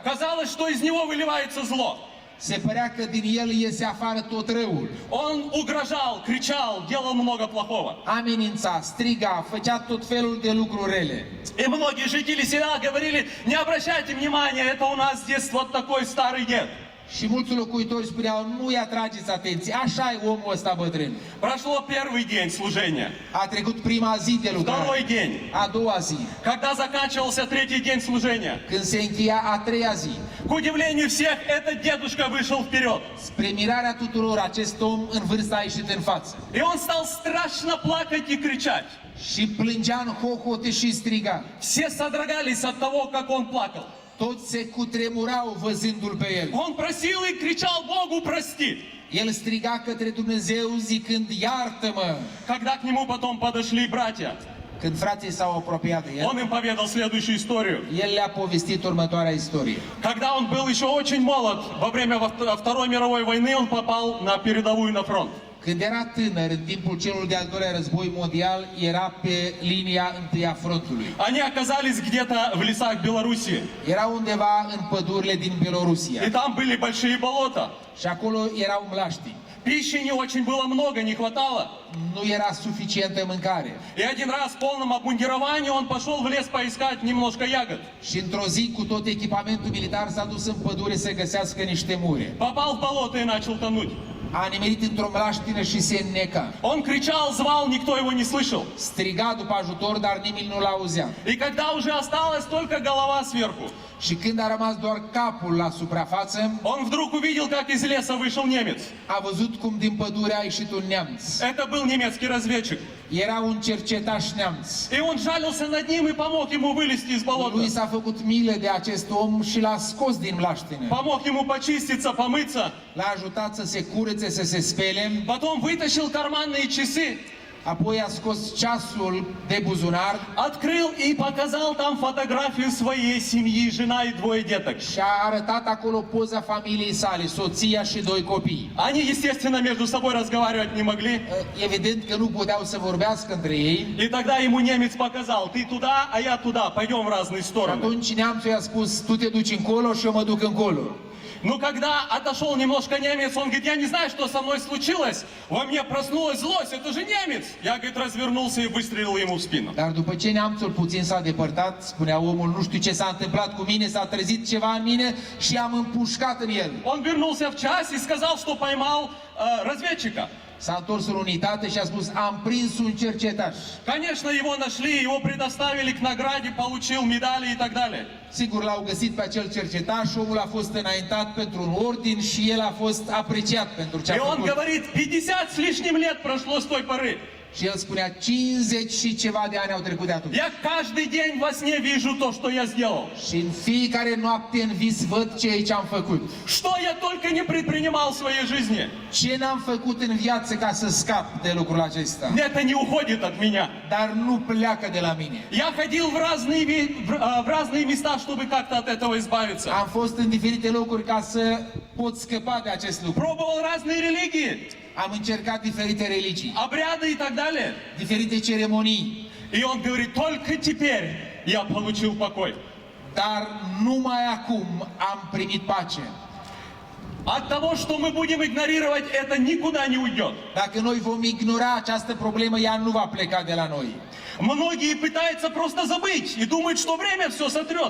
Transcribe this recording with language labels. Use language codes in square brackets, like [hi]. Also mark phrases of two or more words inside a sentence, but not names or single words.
[ru] Казалось, что из него выливается зло. [ro] Se părea că din el iese afară tot răul. [ru] Он угрожал, кричал, делал много плохого. [ro] Amenința, striga, făcea tot felul de lucruri rele. [ru] И многие жители села говорили, не обращайте внимания, это у нас здесь вот такой старый дед. [ro] Și mulți locuitori spuneau, nu-i atrageți atenție, așa e omul ăsta bătrân. [ru] Прошло первый день служения, [ro] A trecut prima zi de [ru] второй [ro] lucrare, [ru] день. [ro] a doua zi, [ru] Когда заканчивался третий день служения, [ro] când se încheia a treia zi. [ru] К удивлению всех, этот дедушка вышел вперед. [ro] Spre mirarea tuturor, acest om în vârstă a ieșit în față. [ru] И он стал страшно плакать и кричать. [ro] Și plângea în hohote și striga. [ru] Все содрогались от того, как он плакал. [ro] Toți se cutremurau văzându-l pe el. [ru] Он просил и кричал Богу прости. [ro] El striga către Dumnezeu zicând, iartă-mă! [ru] Когда к нему потом подошли братья, [ro] Când frații s-au apropiat de el, [ru] он им поведал следующую историю. [ro] el le-a povestit următoarea istorie. [ru] Когда он был еще очень молод, во время Второй мировой войны он попал на передовую, на фронт. [ro] Când era tânăr, în timpul celor de-al doilea război mondial, era pe linia întâi a frontului. [ru] Они оказались где-то в лесах Белоруссии. [ro] Era undeva în pădurile din [ru] И [ro] Belorusia. [ru] там были большие болота. [ro] Și acolo erau mlaștini. [ru] Пищи не очень было много, не хватало. [ro] Nu era suficientă mâncare. [ru] И один раз в полном обмундировании он пошел в лес поискать немножко ягод. [ro] Și într-o zi, cu tot echipamentul militar, s-a dus în pădure să găsească niște mure. [ru] Попал в болото и начал тонуть. [ro] A nimerit într-o mlaștină și se înneca. [ru] Он кричал, звал, никто его не слышал. [ro] Striga după ajutor, dar nimeni nu-l auzea. [ru] И когда уже осталась только голова сверху, [ro] Și când a rămas doar capul la suprafață, [ru] он вдруг увидел, как из леса вышел немец. [ro] a văzut cum din pădure a ieșit un neamț. [ru] Это был немецкий разведчик. [ro] Era un cercetaș neamț. [ru] И он жалился над ним и помог ему вылезти из болота. [ro] Lui s-a făcut milă de acest om și l-a scos din mlaștină. [ru] Помог ему почиститься, помыться. [ro] L-a ajutat să se curețe, să se spele. [ru] Потом вытащил карманные часы, [ro] Apoi a scos ceasul de buzunar [ru] открыл и показал там фотографию своей семьи, жена и двое деток. [ro] și a arătat acolo poza familiei sale, soția și doi copii. [ru] Они, естественно, между собой разговаривать не могли. [ro] Evident că nu puteau să vorbească între ei. [ru] И тогда ему немец показал, ты туда, а я туда, пойдем в разные [ro] Și [ru] стороны. [ro] atunci neamțul i-a spus, tu te duci încolo și eu mă duc încolo. [ru] Но когда отошел немножко немец, он говорит, я не знаю, что со мной случилось. Во мне проснулась злость, это же немец. Я, говорит, развернулся и выстрелил ему в спину. [ro] Dar după ce neamțul puțin s-a depărtat, spunea omul, nu știu ce s-a întâmplat cu mine, s-a trezit ceva în mine și am împușcat în el. [ru] Он вернулся в час и сказал, что поймал разведчика. [ro] S-a întors în unitate și a spus, am prins un cercetaș. [ru] Конечно, его нашли, его предоставили к награде, получил медали и так далее. [ro] Sigur, l-au găsit pe acel cercetaș, omul a fost înaintat pentru un ordin și el a fost apreciat pentru ce a [ru] И он [ro] făcut. [ru] говорит, 50 с лишним лет прошло с той поры. [ro] Și el spunea, 50 și ceva de ani au trecut de atunci. [ru] Я каждый день во сне вижу то, что я сделал. [ro] Și în fiecare noapte în vis văd ce am făcut. [ru] Что я только не предпринимал в своей жизни. [ro] Ce n-am făcut în viață ca să scap de lucrul acesta. [ru] Это не уходит от меня. [ro] Dar nu pleacă de la mine. [ru] Я ходил в разные места, чтобы как-то от этого избавиться. [ro] Am fost în diferite locuri ca să pot scăpa de acest lucru. [ru] Пробовал разные религии, [ro] Am încercat diferite religii, [ru] обряды и так далее. [ro] diferite ceremonii, [ru] И он говорит, только теперь я получил покой. [ro] dar numai acum am primit pace. [ru] От того, что мы будем игнорировать, это никуда не уйдет. [ro] Dacă noi vom ignora această problemă, ea nu va pleca de la noi. [ru] Многие пытаются просто забыть и думают, что время все сотрет.